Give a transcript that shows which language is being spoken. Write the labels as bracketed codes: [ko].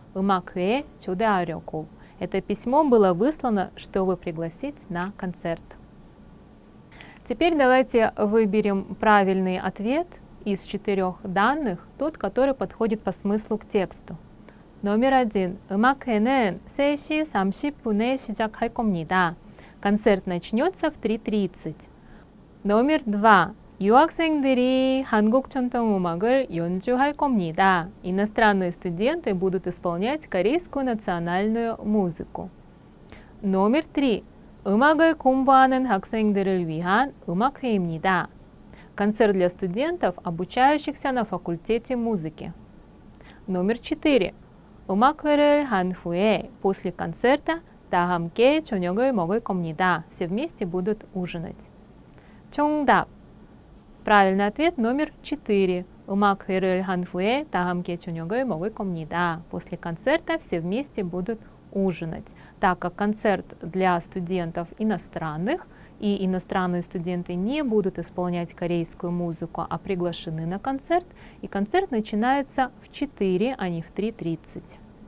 [ko] 음악회에 초대하려고. [ru] Это письмо было выслано, чтобы пригласить на концерт. Теперь давайте выберем правильный ответ из 4 данных, тот, который подходит по смыслу к тексту. номер 1. [ko] 음악회는 3시 30분에 시작할 겁니다. [ru] концерт начнется в 3:30. номер 2. [ko] 유학생들이 한국 전통음악을 연주할 겁니다. [ru] иностранные студенты будут исполнять корейскую национальную музыку. номер 3. [ko] 음악을 공부하는 학생들을 위한 음악회입니다. [ru] концерт для студентов, обучающихся на факультете музыки. номер 4. [ko] 음악회를 한 후에 [ru] после концерта [ko] 다 함께 저녁을 먹을 겁니다. [ru] все вместе будут ужинать. [ko] 정답. [ru] правильный ответ номер 4. [ko] 음악회를 한 후에 다 함께 저녁을 먹을 겁니다. [ru] после концерта все вместе будут ужинать. Так как концерт для студентов иностранных, и иностранные студенты не будут исполнять корейскую музыку, а приглашены на концерт, и концерт начинается в 4, а не в 3:30.